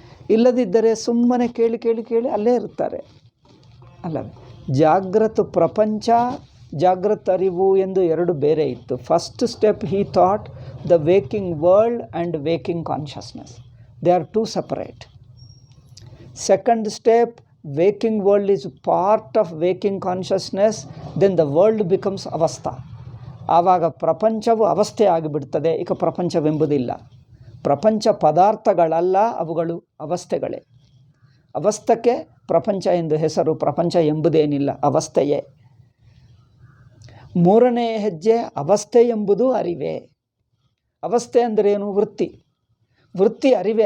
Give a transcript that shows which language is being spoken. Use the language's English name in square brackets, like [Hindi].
[Kannada] ಇಲ್ಲದಿದ್ದರೆ ಸುಮ್ಮನೆ ಕೇಳಿ ಅಲ್ಲೇ ಇರ್ತಾರೆ ಅಲ್ಲವೇ. ಜಾಗೃತ ಪ್ರಪಂಚ ಜಾಗೃತ ಅರಿವು ಎಂದು ಎರಡು ಬೇರೆ ಇತ್ತು. [English] First step he thought the waking world and waking consciousness, they are two separate. Second step, waking world is part of waking consciousness, then the world becomes ಅವಸ್ಥಾ. [Kannada] ಆವಾಗ ಪ್ರಪಂಚವು ಅವಸ್ಥೆ ಆಗಿಬಿಡ್ತದೆ. ಈಗ ಪ್ರಪಂಚವೆಂಬುದಿಲ್ಲ. ಪ್ರಪಂಚ ಪದಾರ್ಥಗಳಲ್ಲ, ಅವುಗಳು ಅವಸ್ಥೆಗಳೇ. ಅವಸ್ಥಕ್ಕೆ ಪ್ರಪಂಚ ಎಂದು ಹೆಸರು, ಪ್ರಪಂಚ ಎಂಬುದೇನಿಲ್ಲ, ಅವಸ್ಥೆಯೇ. ಮೂರನೇ ಹೆಜ್ಜೆ ಅವಸ್ಥೆ ಎಂಬುದು ಅರಿವೇ. ಅವಸ್ಥೆ ಅಂದರೇನು? ವೃತ್ತಿ. ವೃತ್ತಿ ಅರಿವೇ.